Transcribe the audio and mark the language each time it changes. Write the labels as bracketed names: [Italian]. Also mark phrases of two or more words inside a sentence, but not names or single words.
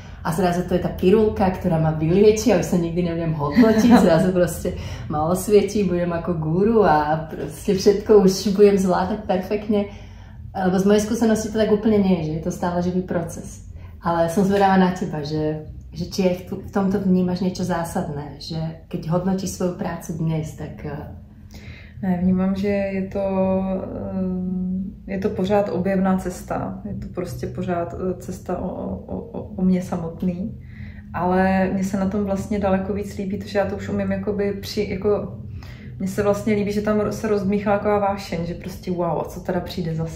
[Slovak] A zrazu to je tá pirulka, ktorá ma vylieči a už sa nikdy nebudem hodnotiť, zrazu proste ma osvietí, budem ako guru a proste všetko už budem zvládať perfektne. Lebo z mojej skúsenosti to tak úplne nie je, že je to stále živý proces. Ale som zvedavá na teba, že či je v tomto vnímaš niečo zásadné, že keď hodnotíš svoju prácu dnes, tak... [Czech] Ne, vnímám, že je to pořád objevná cesta. Je to prostě pořád cesta o mě samotný. Ale mně se na tom vlastně daleko víc líbí, protože já to už umím mně se vlastně líbí, že tam se rozdmíchá taková vášeň, že prostě wow, a co teda přijde zase?